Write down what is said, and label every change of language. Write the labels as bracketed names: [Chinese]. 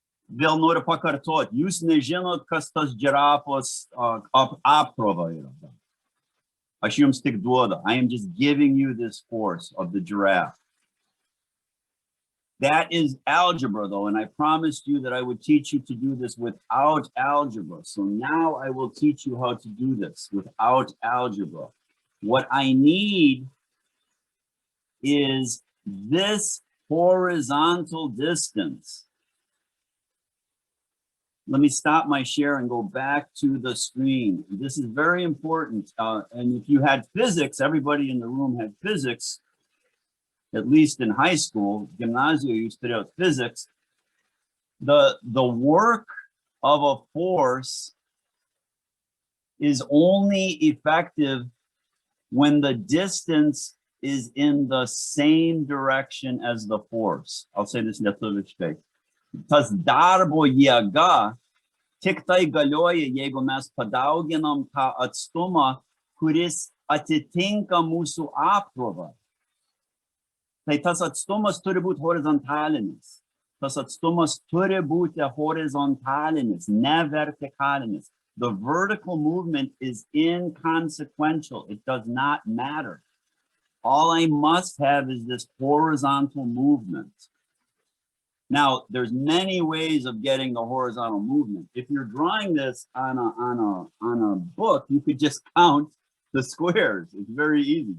[Lithuanian] Vėl noriu pakartoti, jūs nežinot, kas tas girafos apkrova yra. Aš jums tik duodu. [English] I am just giving you this force of the giraffe. That is algebra though, and I promised you that I would teach you to do this without algebra. So now I will teach you how to do this without algebra. What I need is this horizontal distance. Let me stop my share and go back to the screen. This is very important. And if you had physics, everybody in the room had physics, at least in high school, gymnasium used to do physics. The work of a force is only effective when the distance is in the same direction as the force. I'll say this lietuviškai. [Lithuanian] Tas darbo jėga tik tai galioja, jeigu mes padauginam tą atstumą, kuris atitinka mūsų apkrovą. Tai tas atstumas turi būti horizontalinis. Tas atstumas turi būti horizontalinis, ne vertikalinis. [English] The vertical movement is inconsequential. It does not matter. All I must have is this horizontal movement. Now, there's many ways of getting the horizontal movement. If you're drawing this on a book, you could just count the squares. It's very easy.